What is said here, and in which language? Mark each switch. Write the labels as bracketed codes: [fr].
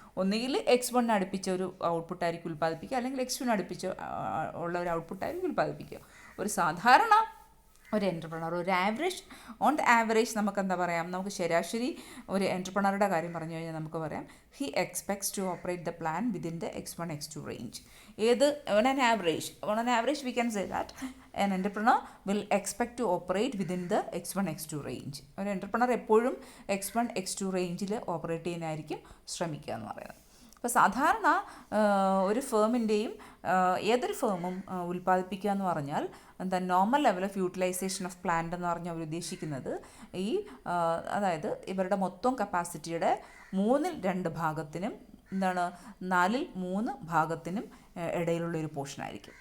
[ml] ഒന്നുകിൽ X1 അടുപ്പിച്ച ഒരു ഔട്ട്പുട്ടായിരിക്കും ഉൽപ്പാദിപ്പിക്കുക, അല്ലെങ്കിൽ X2 അടുപ്പിച്ച ഉള്ള ഒരു ഔട്ട്പുട്ടായിരിക്കും ഉൽപ്പാദിപ്പിക്കുക. ഒരു സാധാരണ ഒരു എൻ്റർപ്രണർ ഒരു ആവറേജ് നമുക്ക് എന്താ പറയാം, നമുക്ക് ശരാശരി ഒരു എൻ്റർപ്രണറുടെ കാര്യം പറഞ്ഞു കഴിഞ്ഞാൽ നമുക്ക് പറയാം [en] He expects to operate the plan within the X1 X2 range. on an average we can say that an entrepreneur will expect to operate within the X1 X2 range. [ml] ഒരു എൻ്റർപ്രണർ എപ്പോഴും X1 X2 റേഞ്ചിൽ operate ചെയ്യാനായിരിക്കും ശ്രമിക്കുക എന്ന് പറയുന്നത്. അപ്പോൾ സാധാരണ ഒരു ഫേമിൻ്റെയും ഏതൊരു ഫേമും ഉൽപ്പാദിപ്പിക്കുക എന്ന് പറഞ്ഞാൽ എന്താ normal level of utilisation of plant എന്ന് പറഞ്ഞാൽ അവർ ഉദ്ദേശിക്കുന്നത് ഈ അതായത് ഇവരുടെ മൊത്തം കപ്പാസിറ്റിയുടെ 2/3 ഭാഗത്തിനും എന്താണ് 4/3 ഭാഗത്തിനും ഇടയിലുള്ള ഒരു പോർഷനായിരിക്കും.